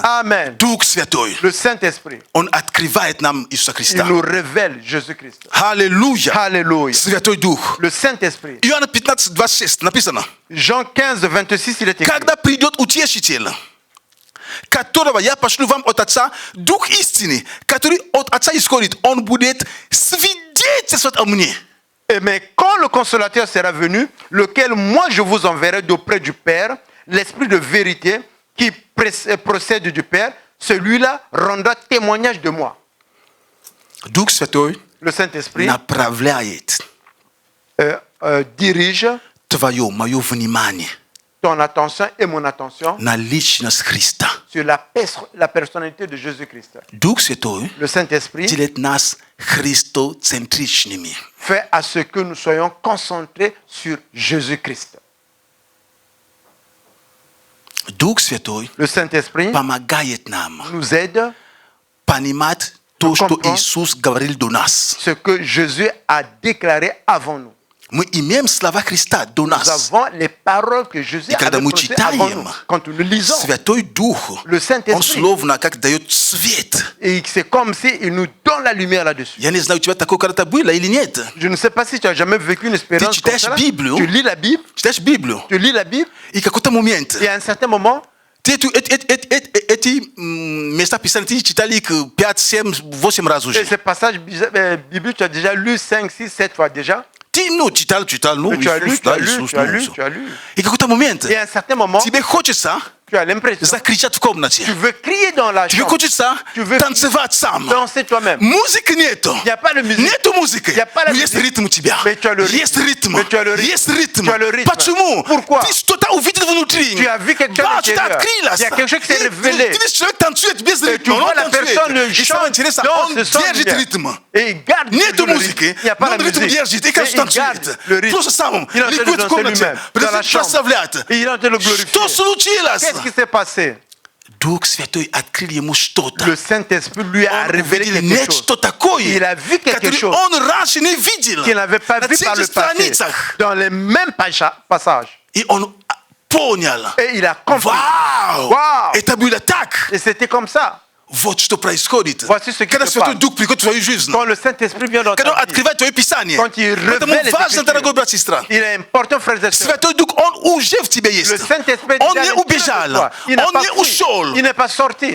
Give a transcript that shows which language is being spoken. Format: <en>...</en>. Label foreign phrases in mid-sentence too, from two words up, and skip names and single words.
<ru>Amen. Дух Святой,</ru> <fr>Le Saint-Esprit,</fr> <ru>Он открывает нам Иисуса</ru> <fr>il</fr> <ru>Христа.</ru> <fr>nous révèle Jésus-Christ.</fr> <ru>Аллилуйя.</ru> <fr>Alléluia.</fr> <ru>Святой Дух.</ru> <fr>Le Saint-Esprit.</fr> <ru>Иоанна 15, 26 написано.</ru> <fr>Jean 15, 26, il est écrit.</fr> <ru>Когда придет Утешитель, которого я пошлю вам от Отца, Дух истины, который от Отца исходит, Он будет свидетельствовать о мне.</ru> <fr>Mais quand le consolateur sera venu, lequel moi je vous enverrai d'auprès du Père, l'Esprit de vérité qui procède du Père, celui-là rendra témoignage de moi.</fr> <ru>Дух Святой</ru> <fr>Le Saint-Esprit</fr> <ru>направляет</ru> <fr>dirige</fr> <ru>твое, мое внимание</ru> <fr>ton attention et mon attention</fr> <ru>на личность Христа.</ru> <fr>sur la personnalité de Jésus-Christ.</fr> <ru>Дух Святой</ru> <fr>Le Saint-Esprit</fr> <ru>делает нас христоцентричными.</ru> <fr>fait à ce que nous soyons concentrés sur Jésus-Christ.</fr> <ru>Дух Святой</ru> <fr>Le Saint-Esprit</fr> <ru>помогает нам</ru> <fr>nous aide</fr> <ru>понимать то, что</ru> <fr>comprends.</fr> <ru>Иисус говорил до нас.</ru> <fr>ce que Jésus a déclaré avant nous.</fr> <ru>Мы имеем слова Христа до</ru> <fr>Nous</fr> <ru>нас.</ru> <fr>avons les paroles que Jésus</fr> <ru>И</ru> <fr>a</fr> <ru>когда мы</ru> <fr>prononcées avant nous.</fr> <ru>читаем,</ru> <fr>Quand nous le lisons,</fr> <ru>Святой Дух,</ru> <fr>le</fr> <ru>Он</ru> <fr>Saint-Esprit,</fr> <ru>словно как дает свет.</ru> <fr>et c'est comme s'il nous donne la lumière là-dessus.</fr> <ru>Я не знаю, у тебя такое когда-то было или нет.</ru> <fr>Je ne sais pas si tu as jamais vécu une expérience Tu comme</fr> <ru>читаешь</ru> <fr>ça.</fr> <ru>Библию.</ru> <fr>Tu lis la Bible,</fr> <ru>Читаешь Библию,</ru> <fr>tu lis la Bible,</fr> <ru>и какой-то момент</ru> <fr>et à un certain moment,</fr> <ru>ты эти места Писания ты читали их 5, 7, 8 раз</ru> <fr>et</fr> <ru>уже.</ru> <fr>ce passage biblique, tu as déjà lu 5, 6, 7 fois déjà.</fr> <ru>Ты, ну, читал, ну,</ru> <fr>Et tu as lu,</fr> <ru>Иисус,</ru> <fr>tu as</fr> <ru>да,</ru> <fr>lu,</fr> <ru>Иисус,</ru> <fr>tu as</fr> <ru>ну,</ru> <fr>lu,</fr> <ru>всё.</ru> <fr>tu as lu.</fr> <ru>И какой-то момент</ru> <fr>Et à un certain moment,</fr> <ru>тебе хочется</ru> <fr>tu as l'impression,</fr> <ru>закричать в комнате.</ru> <fr>tu veux crier dans la</fr> <ru>Тебе</ru> <fr>chambre,</fr> <ru>хочется</ru> <fr>tu veux</fr> <ru>танцевать сам.</ru> <fr>danser toi-même.</fr> <ru>Музыки нету.</ru> <fr>Il n'y a pas de musique.</fr> <ru>Нету музыки.</ru> <fr>Y a pas la</fr> <ru>Но есть</ru> <fr>musique.</fr> <ru>ритм у тебя.</ru> <fr>Mais tu as le rythme.</fr> <ru>Есть ритм.</ru> <fr>Mais tu as le rythme.</fr> <ru>Есть ритм.</ru> <fr>Tu as le rythme.</fr> <ru>Почему?</ru> <fr>Pourquoi?</fr> <ru>Ты что-то увидел внутри.</ru> <fr>Tu as vu quelque chose</fr> <ru>Да,</ru> <fr>à</fr> <ru>что-то</ru> <fr>l'intérieur.</fr> <ru>открылось.</ru> <fr>Il y a quelque chose qui s'est</fr> <ru>И</ru> <fr>révélé.</fr> <ru>Ты видишь, человек танцует без</ru> <fr>Et tu</fr> <ru>ритма.</ru> <fr>vois</fr> <ru>Он</ru> <fr>la</fr> <ru>танцует.</ru> <fr>personne</fr> <ru>И самое</ru> <fr>chante,</fr> <ru>интересное, он</ru> <fr>danse sans</fr> <ru>держит</ru> <fr>lumière.</fr> <ru>ритм.</ru> <fr>Et il garde</fr> <ru>Нету</ru> <fr>toujours le</fr> <ru>музыки.</ru> <fr>rythme. Il n'y a pas</fr> <ru>Но</ru> <fr>la</fr> <ru>он ритм</ru> <fr>musique.</fr> <ru>держит. И</ru> <fr>Et</fr> <ru>кажется,</ru> <fr>il garde</fr> <ru>танцует.</ru> <fr>le rythme.</fr> <ru>Просто сам.</ru> <fr>Il est en train de</fr> <ru>Ликует в</ru> <fr>danser</fr> <ru>комнате.</ru> <fr>lui-même, dans la chambre.</fr> <ru>Прославляет.</ru> <fr>Et il est en train de le glorifier.</fr> <ru>Что случилось?</ru> <fr>Qu'est-ce qui s'est passé?</fr> <ru>Дух Святой открыл ему что-то.</ru> <fr>Le Saint-Esprit lui a</fr> <ru>Он</ru> <fr>révélé</fr> <ru>увидел</ru> <fr>quelque chose</fr> <ru>нечто такое,</ru> <fr>Il a vu quelque</fr> <ru>которое</ru> <fr>chose</fr> <ru>он раньше не видел</ru> <fr>qu'il n'avait pas</fr> <ru>на</ru> <fr>vu</fr> <ru>тех</ru> <fr>par</fr> <ru>же</ru> <fr>le passé</fr> <ru>страницах.</ru> <fr>dans les mêmes passages.</fr> <ru>И он</ru> <fr>Et il a compris. Wow! Et t'as bu l'attaque. Et c'était comme ça. Voici ce qui te parle. Quand le Saint-Esprit vient dans ta vie, quand il révèle les Écritures, il est important, frères et sœurs. Le Saint-Esprit est déjà il n'est pas sorti.</fr>